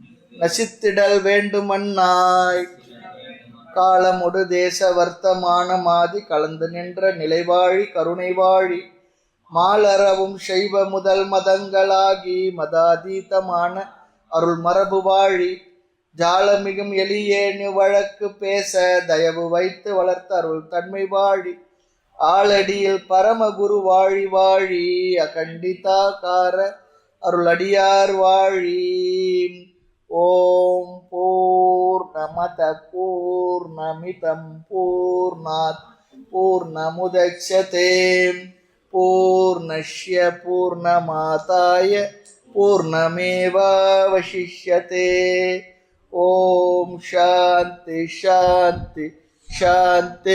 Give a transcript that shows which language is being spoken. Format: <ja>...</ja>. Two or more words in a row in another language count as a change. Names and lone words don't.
<ta>நசித்திடல் வேண்டுமன்னாய், காலமுடு தேச வர்த்தமானமாதி கலந்து நின்ற நிலைவாழி கருணை வாழி மாலறவும் செய்வ முதல் மதங்களாகி மதாதீதமான அருள் மரபு வாழி ஜாலமிகும் எளியேனு வழக்கு பேச தயவு வைத்து வளர்த்த அருள் தன்மை வாழி ஆளடியில் பரமகுரு வாழி வாழி அகண்டிதாகார அருளடியார் வாழி.</ta> <sa>ॐ पूर्णमदः पूर्णमिदं पूर्णात् पूर्णमुदच्यते पूर्णस्य पूर्णमादाय पूर्णमेवावशिष्यते. ॐ शान्तिः शान्तिः शान्तिः.</sa>